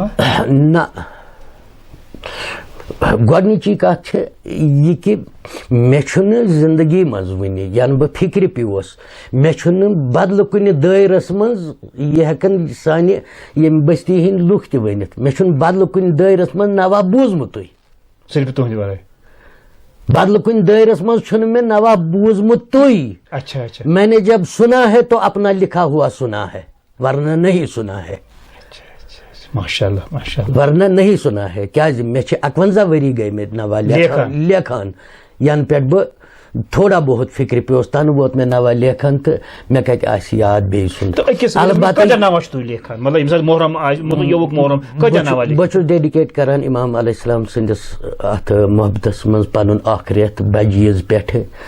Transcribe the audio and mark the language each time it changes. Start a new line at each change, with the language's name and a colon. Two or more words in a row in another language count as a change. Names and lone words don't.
Kashmiri: نہ گۄڈنِچی کتھ چھِ یہِ کہِ مےٚ چھُنہٕ زندگی منٛز وٕنہِ ینہٕ بہٕ فکرِ پیوس مےٚ چھُنہٕ بدلہٕ کُنہِ دٲیرس منٛز یہِ ہٮ۪کن سانہِ ییٚمہِ بستی ہٕنٛدۍ لُکھ تہِ ؤنِتھ مےٚ چھُنہٕ بدلہٕ کُنہِ دٲیرس منٛز نوا بوٗزمُتٕے صرف تُہنٛدِ ورٲے بدلہٕ کُنہِ دٲیرس منٛز چھُنہٕ مےٚ نوا بوٗزمُتٕے
Urdu: اچھا اچھا میں نے جب سنا ہے تو اپنا لکھا ہوا سنا ہے ورنہ نہیں سنا ہے
Arabic: ماشاء اللہ
Urdu: ورنہ نہیں سنا ہے
Kashmiri: کیازِ مےٚ چھِ 51 ؤری گٔمٕتۍ نوا لیکھان ینہٕ پٮ۪ٹھ بہٕ تھوڑا بہت فکرِ پیوس تنہٕ ووت مےٚ نوا لیکھان تہٕ مےٚ کتہِ آسہِ یاد بیٚیہِ سُنٛد بہٕ چھُس ڈیڈِکیٹ کران امام علیہ السلام سٕنٛدِس اتھ محبتس منٛز پنُن اکھ رٮ۪تھ بجہِ عیٖذ پٮ۪ٹھٕ